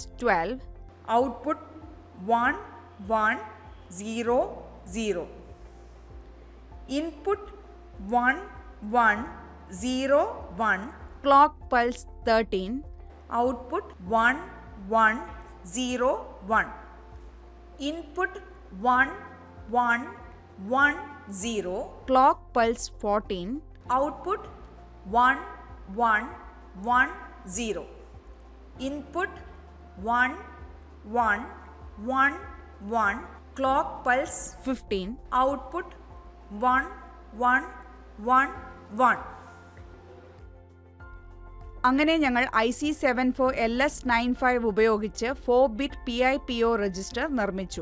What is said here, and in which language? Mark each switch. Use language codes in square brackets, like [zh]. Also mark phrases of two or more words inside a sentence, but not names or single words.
[en] 12, output 1, 1, 0, 0, input 1, 1, 0, 1, clock pulse 13, output 1, 1, 0, 1, input 1, 1, 1, 0, clock pulse 14, output 1, 1, 1, 0, input 1, 1, 1, 1, clock pulse 15, output 1 1 1 1. [ml] അങ്ങനെ ഞങ്ങൾ IC74LS95 ഉപയോഗിച്ച് [en] 4-bit PIPO register [ml] നിർമ്മിച്ചു.